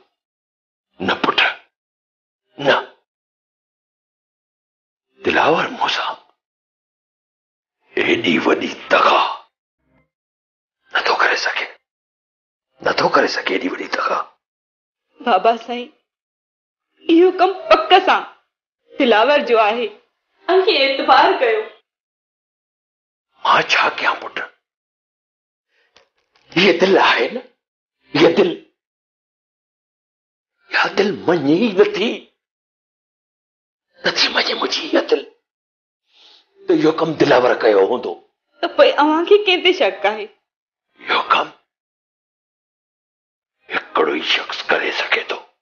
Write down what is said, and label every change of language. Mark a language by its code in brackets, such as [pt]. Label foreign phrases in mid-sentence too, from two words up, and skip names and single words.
[sd] न पुट, न, दिलावर मूंसां एॾी वॾी दगा नथो करे सघे, नथो करे सघे एॾी वॾी दगा। बाबा साईं, इहो कम पक वक़्त सां दिलावर जो आहे अखी एतबार कयो। मां छा कयां पुट? [hi] ये दिल है न, ये दिल [sd] मञे ई नथी मञे मुंहिंजी इहा दिल। त इहो कमु दिलावर कयो हूंदो त पोइ अव्हां खे कंहिं ते शक आहे? इहो कमु हिकिड़ो ई शख़्स करे सघे थो।